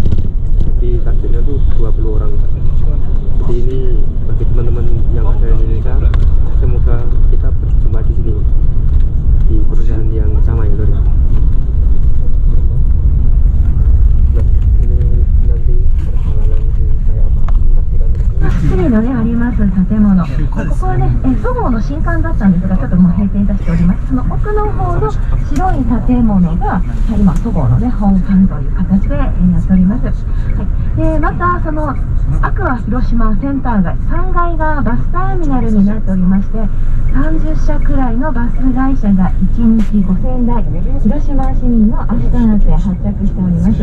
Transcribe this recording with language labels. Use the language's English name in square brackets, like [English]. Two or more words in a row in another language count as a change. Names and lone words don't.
[Indonesian] Jadi targetnya tuh 20 orang. Jadi ini bagi teman-teman yang ada di Indonesia, semoga kita berjumpa di sini di perusahaan yang sama ya lor. Nah ini nanti perjalanan kayak apa? [Japanese] 失礼のねあります建物、ここはねそごうの新館だったんですが、ちょっともう閉店いたしております。その奥の方の白い建物が今そごうのね本館という形でやっております。はい、でまたそのアクア広島センター街3階がバスターミナルになっておりまして、30社くらいのバス会社が1日5000台広島市民のアストナウトへ発着しております。